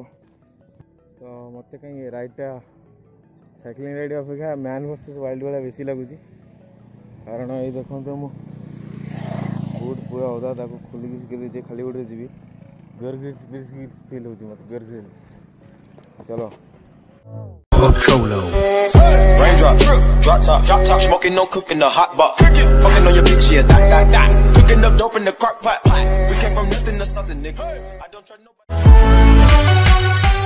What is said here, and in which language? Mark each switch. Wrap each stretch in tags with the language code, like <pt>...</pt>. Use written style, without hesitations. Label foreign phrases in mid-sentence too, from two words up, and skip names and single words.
<or>ତ ମୋତେ କାହିଁକି ରାଇଡ଼୍ଟା</or> <en>cycling ride</en> <or>ଅପେକ୍ଷା ମ୍ୟାନ୍ ଭର୍ସେସ୍ ୱାଇଲ୍ଡ ଭଳିଆ ବେଶୀ ଲାଗୁଛି, କାରଣ ଏଇ ଦେଖନ୍ତୁ ମୁଁ ବୁଟ୍ ପୁରା ଓଦା, ତାକୁ ଖୋଲିକି ଶିଖେଇ ଦେଇଛି, ଖାଲି ଗୋଡ଼ରେ ଯିବି, ବିୟର୍ ଗ୍ରିଲ୍ସ ଫିଲ୍ ହେଉଛି ମୋତେ, ବିୟର୍ ଗ୍ରିଲ୍ସ। ଚାଲ</or> <en>Raindrop, drop top, smoking, no cooking, the hot box. Fucking on your bitch, yeah, that. Cooking up dope in the crock pot. We came from nothing to something, nigga. I don't trust nobody.</en>